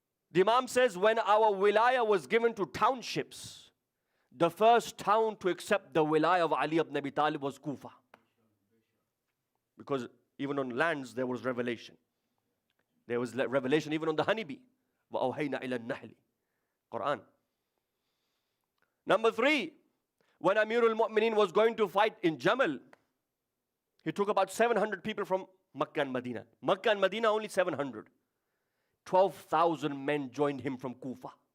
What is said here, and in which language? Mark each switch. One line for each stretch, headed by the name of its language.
English: The Imam says, when our wilayah was given to townships, the first town to accept the wilayah of Ali ibn Abi Talib was Kufa. Because even on lands, there was revelation. There was revelation even on the honeybee.
Arabic: وَأَوْحَيْنَا إِلَى النَّحْلِ Quran.
English: Number three, when Amirul Mu'mineen was going to fight in Jamal, he took about 700 people from Makkah and Medina. Makkah and Medina only 700. 12,000 men joined him from Kufa.